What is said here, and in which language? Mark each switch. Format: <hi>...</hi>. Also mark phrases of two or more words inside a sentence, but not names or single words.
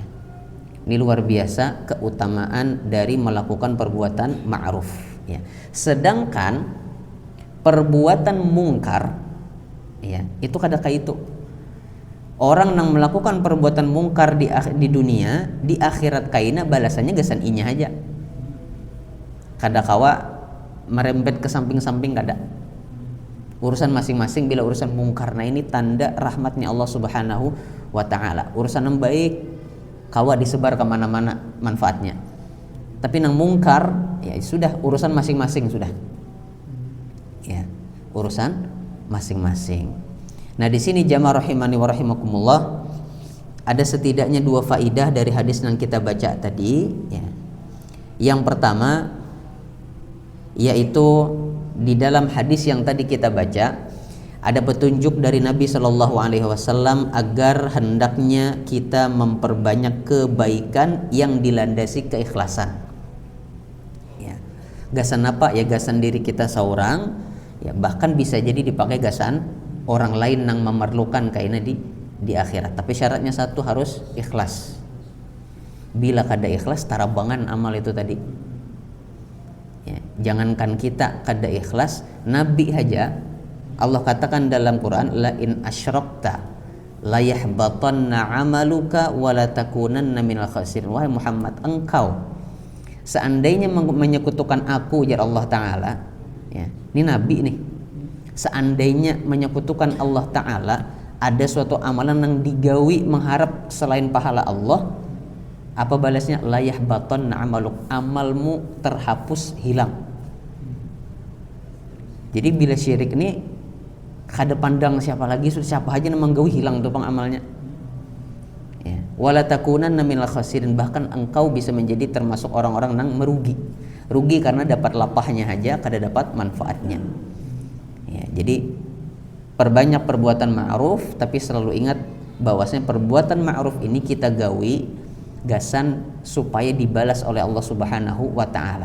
<id>Ini luar biasa keutamaan dari melakukan perbuatan ma'ruf. Ya.</id> <bjn>Sedangkan perbuatan mungkar, ya, itu kada kayak itu. Orang yang melakukan perbuatan mungkar di dunia, di akhirat kaina balasannya gasan inya aja. Kada kawa merembet ke samping-samping, kada.</bjn> <id>Urusan masing-masing bila urusan mungkar. Nah, ini tanda rahmatnya Allah</id> <ar>سبحانه وتعالى.</ar> <bjn>Urusan yang baik kawa disebar kemana-mana manfaatnya. Tapi nang mungkar,</bjn> <id>ya sudah urusan masing-masing sudah. Ya, urusan masing-masing. Nah, di sini jamaah</id> <ar>رحمني ورحمكم الله,</ar> <id>ada setidaknya dua faidah dari hadis yang kita baca tadi, ya. Yang pertama yaitu di dalam hadis yang tadi kita baca ada petunjuk dari Nabi</id> <ar>صلى الله عليه وسلم</ar> <id>agar hendaknya kita memperbanyak kebaikan yang dilandasi keikhlasan. Ya.</id> <bjn>Gasan apa? Ya gasan diri kita seorang, ya bahkan bisa jadi dipakai gasan orang lain yang memerlukan kaina di akhirat. Tapi syaratnya satu, harus ikhlas. Bila kada ikhlas, tarabangan amal itu tadi. Ya, jangankan kita kada ikhlas, Nabi aja Allah katakan dalam Quran,</bjn> <ar>لئن أشركت ليحبطن عملك ولتكونن من الخاسرين.</ar> <id>Wahai Muhammad, engkau seandainya menyekutukan aku, ujar Allah Ta'ala, ya, ini Nabi nih, seandainya menyekutukan Allah Ta'ala, ada suatu amalan yang digawi mengharap selain pahala Allah, Apa balasnya?</id> <ar>ليحبطن عملك,</ar> <id>amalmu terhapus, hilang.</id> <bjn>Jadi bila syirik ini kada pandang siapa lagi, siapa aja namang gawi hilang tuh pang amalnya.</bjn> <ar>Ya. ولتكونن من الخاسرين,</ar> <id>bahkan engkau bisa menjadi termasuk orang-orang yang merugi.</id> <bjn>Rugi karena dapat lapahnya aja, kada dapat manfaatnya.</bjn> <id>Ya, jadi perbanyak perbuatan ma'ruf, tapi selalu ingat bahwasanya perbuatan ma'ruf ini kita gawi gasan supaya dibalas oleh Allah</id> <ar>سبحانه وتعالى.</ar>